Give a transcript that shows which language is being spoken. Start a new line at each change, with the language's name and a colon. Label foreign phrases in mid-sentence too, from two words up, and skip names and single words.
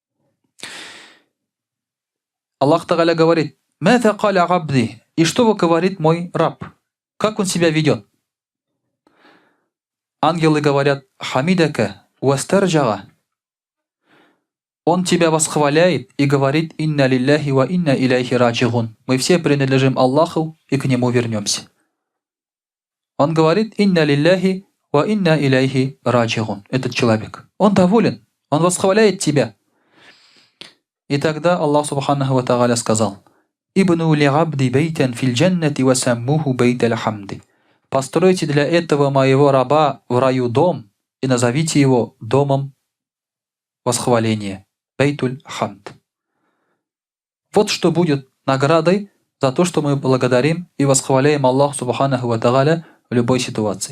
Arabic: الله تعالى
Russian: говорит,
Arabic: «ماذا قال عبدي».
Russian: И что говорит мой раб? Как он себя ведет? Ангелы говорят,
Arabic: «حمدك واسترجع».
Russian: Он тебя восхваляет и говорит,
Arabic: «إنا لله وإنا إليه راجعون».
Russian: Мы все принадлежим Аллаху и к Нему вернемся. Он говорит,
Arabic: «إنا لله وإنا إليه راجعون».
Russian: Этот человек. Он доволен. Он восхваляет тебя. И тогда Аллах
Arabic: سبحانه وتعالى сказал, «ابنوا لي عبدي بيتا في الجنة وسموه بيت الحمد».
Russian: Постройте для этого моего раба в раю дом и назовите его домом восхваление.
Arabic: بيت الحمد.
Russian: Вот что будет наградой за то, что мы благодарим и восхваляем Аллаха
Arabic: سبحانه وتعالى
Russian: в любой ситуации.